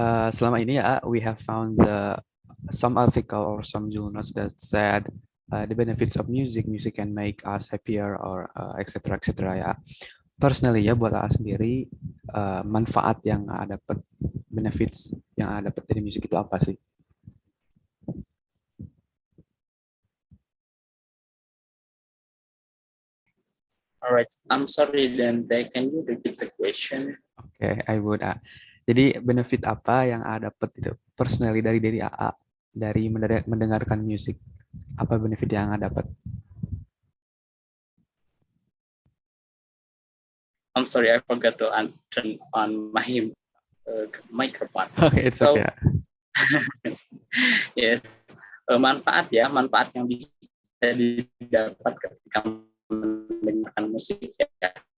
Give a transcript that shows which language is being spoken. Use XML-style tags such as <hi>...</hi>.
<id>Selama ini ya,</id> <en>we have found some article or some journals that said the benefits of music can make us happier or etc.</en> <id>ya. Personally ya, buat A sendiri, manfaat yang A dapat, benefits yang A dapat dari musik itu apa sih?</id> <en>Alright, I'm sorry Dante, can you repeat the question? Oke, I would.</en> <id>Jadi benefit apa yang A dapat itu personally dari AA dari mendengarkan musik? Apa benefit yang A dapat?</id> <en>I'm sorry, I forgot to turn on my microphone. Okay, it's okay.</en> <id>Yes, manfaat yang bisa didapat ketika mendengarkan musik ya.</id>